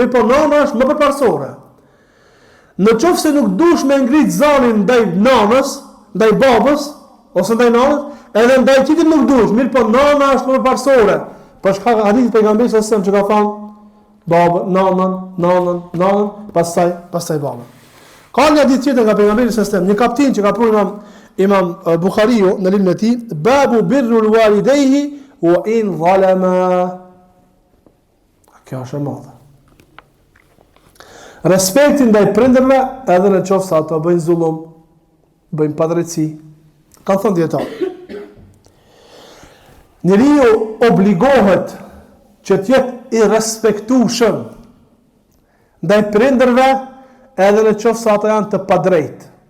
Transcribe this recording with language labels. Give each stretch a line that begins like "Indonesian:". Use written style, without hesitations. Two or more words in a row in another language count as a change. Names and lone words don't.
Albanian: Mirë po nana është më përparësore. Në qoftë se nuk dush me ngrit zanin ndaj nanës, ndaj babës, ose ndaj nanës, edhe ndaj tjetrit nuk duhesh, mirë po nana është më parsore. Për shkak hadithit pejgamberit
Arabic: صلى الله عليه وسلم
Albanian: që ka thënë babën, nanën, pastaj babën. Ka një hadith tjetër nga pejgamberi
Arabic: صلى الله عليه وسلم,
Albanian: një kaptin që ka pruar Imam Buhariu në librin e tij,
Arabic: باب بر الوالدين وإن ظلما.
Albanian: Kjo është e madhe. Respekti ndaj prindërve edhe në qoftë se ato bëjnë zullum, bëjnë padrejti. Kanë thënë dietar. Njeriu obligohet që të jetë i respektueshëm ndaj prindërve edhe në qoftë se ato janë të padrejtë.